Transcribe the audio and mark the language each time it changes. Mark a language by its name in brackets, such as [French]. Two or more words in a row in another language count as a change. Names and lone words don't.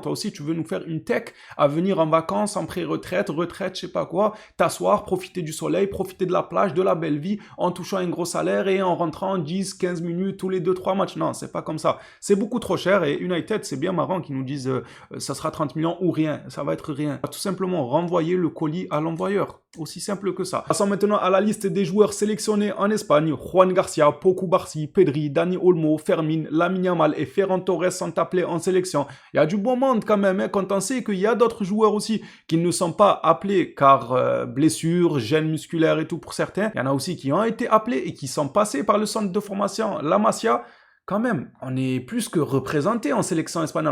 [French] Toi aussi, tu veux nous faire une tech à venir en vacances, en pré-retraite, retraite, je sais pas quoi, t'asseoir, profiter du soleil, profiter de la plage, de la belle vie, en touchant un gros salaire et en rentrant 10, 15 minutes tous les 2-3 matchs. Non, c'est pas comme ça. C'est beaucoup trop cher et United, c'est bien marrant qu'ils nous disent ça sera 30 millions ou rien. Ça va être rien. Tout simplement renvoyer le colis à l'envoyeur. Aussi simple que ça. Passons maintenant à la liste des joueurs sélectionnés en Espagne. Juan Garcia, Pau Cubarsí, Pedri, Dani Olmo, Fermin, Lamine Yamal et Ferran Torres sont appelés en sélection. Il y a du bon monde quand même, hein, quand on sait qu'il y a d'autres joueurs aussi qui ne sont pas appelés car blessures, gêne musculaire et tout pour certains. Il y en a aussi qui ont été appelés et qui sont passés par le centre de formation La Masia. Quand même, on est plus que représenté en sélection espagnole.